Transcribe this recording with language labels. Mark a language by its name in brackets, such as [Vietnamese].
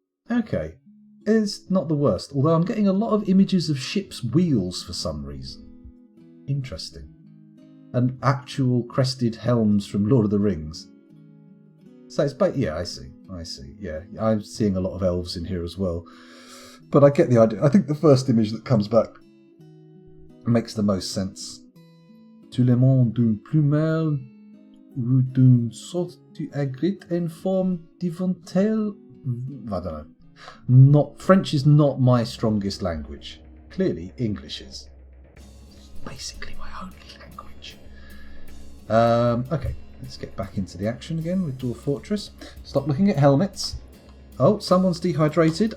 [English] Okay. It's not the worst, although I'm getting a lot of images of ships' wheels for some reason. Interesting. And actual crested helms from Lord of the Rings. So it's yeah, I see. Yeah, I'm seeing a lot of elves in here as well. But I get the idea. I think the first image that comes back makes the most sense. [French] Tout le monde d'un plumel ou d'une sorte d'aigret en forme d'éventail. [English] I don't know. French is not my strongest language. Clearly, English is. Basically my only language. Okay, let's get back into the action again with Dwarf Fortress. Stop looking at helmets. Oh, someone's dehydrated.